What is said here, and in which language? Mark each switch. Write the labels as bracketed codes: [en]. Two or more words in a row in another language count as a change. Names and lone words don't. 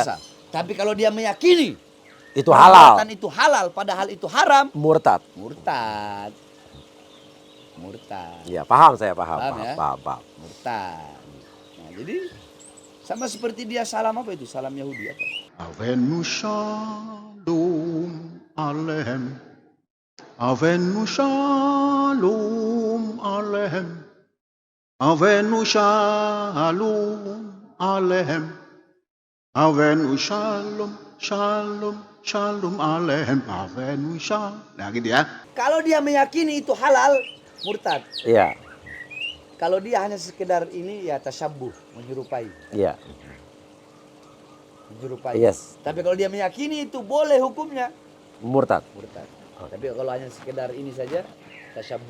[id] Tapi kalau dia meyakini Itu halal. perbuatan itu halal, padahal itu haram, Murtad. murtad. Iya, paham saya, paham. Paham ya? Murtad. Nah, jadi sama seperti dia salam apa itu? Salam Yahudi apa? [he] הבאנו שלום עליכם. הבאנו שלום עליכם. הבאנו שלום עליכם. הבאנו שלום עליכם. הבאנו שלום. [id] Nah gitu ya. Kalau dia meyakini itu halal, murtad. Iya. Kalau dia hanya sekedar ini ya tasyabuh, menyerupai. Iya. Menyerupai. Yes. Tapi kalau dia meyakini itu boleh hukumnya, Murtad. murtad. Tapi kalau hanya sekedar ini saja, tasyabuh.